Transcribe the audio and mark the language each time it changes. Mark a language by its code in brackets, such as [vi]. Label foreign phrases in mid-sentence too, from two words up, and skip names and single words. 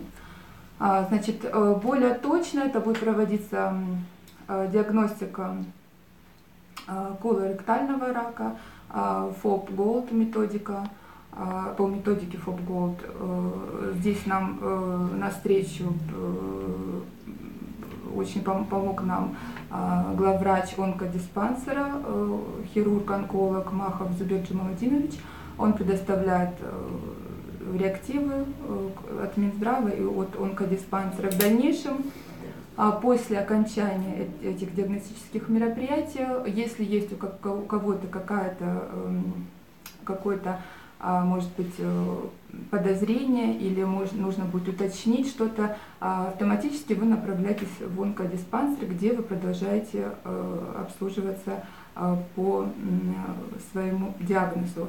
[ru] Значит, более точно это будет проводиться диагностика колоректального рака, FOB-GOLD методика, по методике FOB-GOLD. Здесь нам навстречу очень помог нам главврач онкодиспансера, хирург-онколог Махов Зубер Джамаладинович. Он предоставляет реактивы от Минздрава и от онкодиспансера. В дальнейшем, после окончания этих диагностических мероприятий, если есть у кого-то какое-то, может быть, подозрение или нужно будет уточнить что-то, автоматически вы направляетесь в онкодиспансер, где вы продолжаете обслуживаться по своему диагнозу.